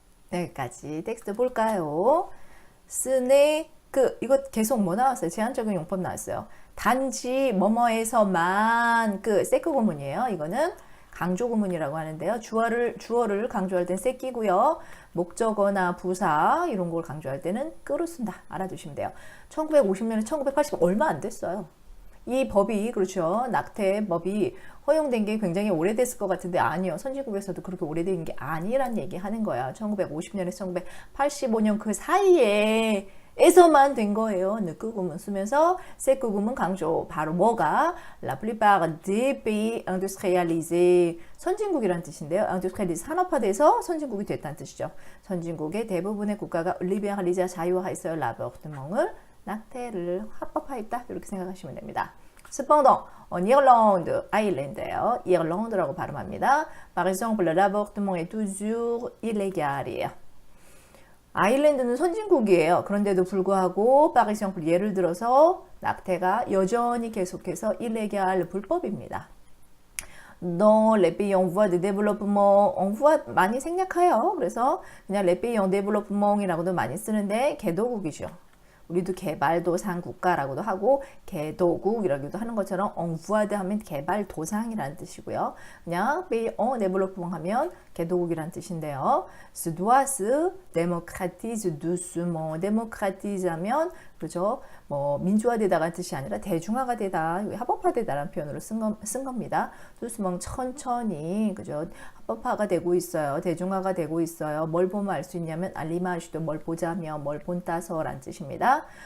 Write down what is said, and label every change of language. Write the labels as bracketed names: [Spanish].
[Korean] 여기까지 텍스트 볼까요? 스네 이거 계속 뭐 나왔어요? 제한적인 용법 나왔어요. 단지 뭐뭐에서만 세크 구문이에요. 이거는 강조 구문이라고 하는데요. 주어를 강조할 땐 세끼고요. 목적어나 부사 이런 걸 강조할 때는 끄를 쓴다. 알아두시면 돼요. 1950년에 1980 얼마 안 됐어요. 이 법이 그렇죠. 낙태법이 허용된 게 굉장히 오래됐을 것 같은데 아니요. 선진국에서도 그렇게 오래된 게 아니란 얘기 하는 거야. 1950년에서 1985년 그 사이에 에서만 된 거예요. 느끄구문 쓰면서 세끄구문 강조. 바로 뭐가? [French] La plupart des pays industrialisés. [Korean] 선진국이란 뜻인데요. industrialisé 산업화돼서 선진국이 됐다는 뜻이죠. 선진국의 대부분의 국가가 libéralisé 자유화했어요. l'avortement을 낙태를 합법화했다. 이렇게 생각하시면 됩니다. [French] Cependant, en Irlande, [Korean] 아일랜드예요. 이르란드라고 발음합니다. [French] Par exemple, l'avortement est toujours illégal. [Korean] 아일랜드는 선진국이에요. 그런데도 불구하고 [French] par exemple [Korean] 예를 들어서 낙태가 여전히 계속해서 illégal 불법입니다. [French] Dans les pays en voie de développement, en voie [Korean] 많이 생략해요. 그래서 그냥 [French] les pays en développement [Korean] 이라고도 많이 쓰는데 개도국이죠. 우리도 개발도상 국가라고도 하고 개도국이라고도 하는 것처럼 [French] en voie de [Korean] 하면 개발도상이라는 뜻이고요. 그냥 [French] pays en développement [Korean] 하면 개도국이라는 뜻인데요. [French] Ce droit se démocratise doucement. [Korean] démocratise 하면 그죠? 뭐 민주화되다가 뜻이 아니라 대중화가 되다, 합법화되다라는 표현으로 쓴 겁니다. doucement 천천히 그죠? 합법화가 되고 있어요. 대중화가 되고 있어요. 뭘 보면 알 수 있냐면 알리마시도 뭘 보자며 뭘 본따서라는 뜻입니다.